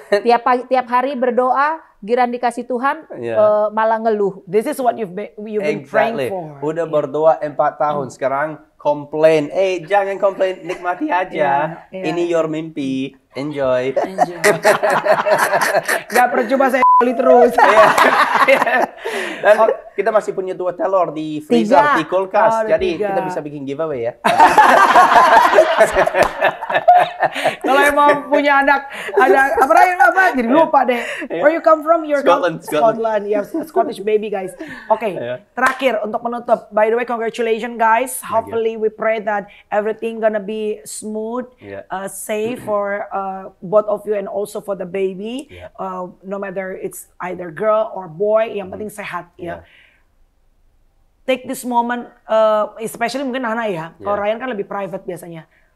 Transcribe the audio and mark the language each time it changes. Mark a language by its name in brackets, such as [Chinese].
[Indonesian] Tiap hari berdoa, giran dikasih Tuhan, malah ngeluh. [English] This is what you've been praying for. [Indonesian] Udah berdoa 4 tahun, sekarang komplain. Jangan komplain, nikmati aja. Ini [English] your [Indonesian] mimpi, [English] enjoy. [Indonesian] Gak percuma saya terus. Dan kita masih punya 2 telur di freezer, di kulkas. Jadi kita bisa bikin giveaway ya. Kalau emang punya anak apa jadi lupa deh. [English] Where you come from? You're Scotland. You have Scottish baby guys. [Indonesian] Oke, terakhir untuk menutup. [English] By the way, congratulations guys. Hopefully we pray that everything gonna be smooth, safe for both of you and also for the baby. No matter it's either girl or boy, [Indonesian] yang penting sehat ya. [English] Take this moment, especially [Indonesian] mungkin Nana ya. Kalau Ryan kan lebih private biasanya.